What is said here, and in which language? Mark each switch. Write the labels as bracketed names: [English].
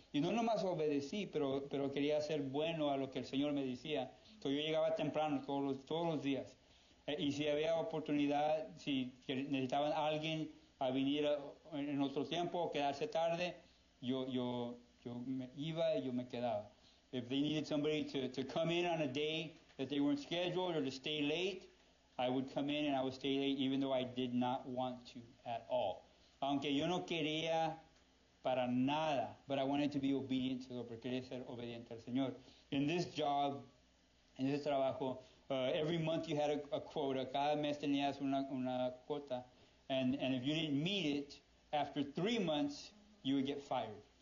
[Spanish] Y no nomás obedecí, pero quería ser bueno a lo que el Señor me decía. Entonces yo llegaba temprano todos los días. Y si había oportunidad, si necesitaban a alguien a venir en otro tiempo o quedarse tarde, yo me iba y yo me quedaba. [English] If they needed somebody to come in on a day that they weren't scheduled or to stay late, I would come in and I would stay late even though I did not want to at all. [Spanish] Aunque yo no quería para nada, but I wanted to be obedient to the Lord, porque quería ser obediente al Señor. [English] In this job, en ese trabajo, every month you had a quota. [Spanish] Cada mes tenías una cuota. [English] And if you didn't meet it, after 3 months, you would get fired.